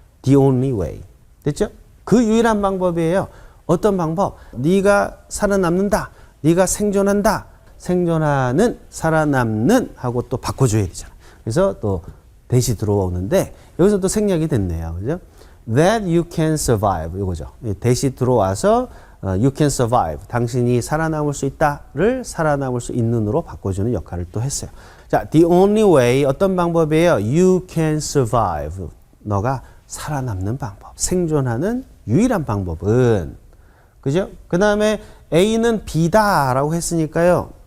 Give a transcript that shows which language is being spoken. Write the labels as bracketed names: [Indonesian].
[English] The only way. [Korean] 됐죠? 그 유일한 방법이에요. 어떤 방법? 네가 살아남는다. 네가 생존한다. 생존하는, 살아남는 하고 또 바꿔줘야 되잖아. 그래서 또 대시 들어오는데 여기서 또 생략이 됐네요. 그죠? [English] That you can survive. [Korean] 이거죠. 대시 들어와서 [English] you can survive. [Korean] 당신이 살아남을 수 있다를 살아남을 수 있는으로 바꿔주는 역할을 또 했어요. 자, [English] the only way [Korean] 어떤 방법이에요? [English] You can survive. [Korean] 너가 살아남는 방법. 생존하는 유일한 방법은 그죠? 그 다음에 A는 B다라고 했으니까요.